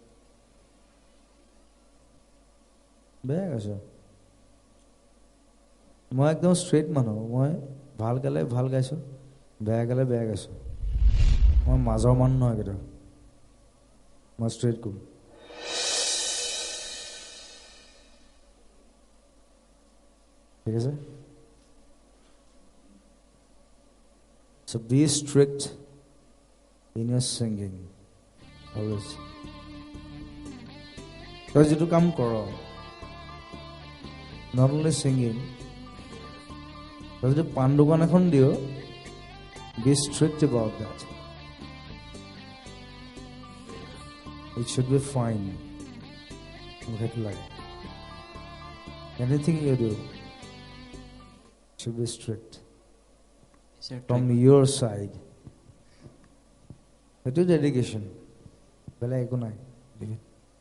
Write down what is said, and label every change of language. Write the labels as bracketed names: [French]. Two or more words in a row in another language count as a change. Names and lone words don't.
[Assamese] বেয়া গাইছ মই একদম ষ্ট্ৰেইট মানুহ মই ভাল গালে ভাল গাইছোঁ বেয়া গালে বেয়া গাইছোঁ মই মাজৰ মানুহ নহয় কেতিয়াও মই ষ্ট্ৰেইট কৰোঁ ঠিক আছে [English] So be strict in your singing always [Assamese] তই যিটো কাম কৰ [English] not only singing [Assamese] তই যদি পাণ দোকান এখন দিয় [English] be strict about that it should be fine [Assamese] মোক সেইটো লাগে [English] anything you do should be strict from your side [Assamese] সেইটো dedication বেলেগ একো নাই